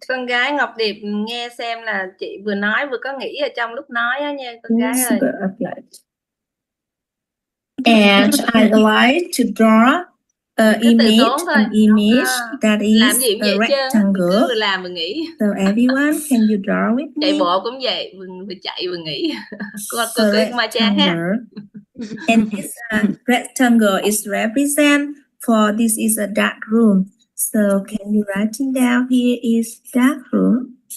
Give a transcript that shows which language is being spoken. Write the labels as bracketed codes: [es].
[vi] Con gái Ngọc Điệp nghe xem là chị vừa nói vừa có nghĩ ở trong lúc nói á nha con gái ơi. [en] Principle of light. And I like to draw an image that is a rectangle. [vi] Vừa làm vừa nghĩ. [en] So everyone, can you draw with me? [vi] Chạy bộ cũng vậy, vừa chạy vừa nghĩ. Cô cứ ma cha ha. [en] And this rectangle is represent for this is a dark room. So can you writing down here is dark room.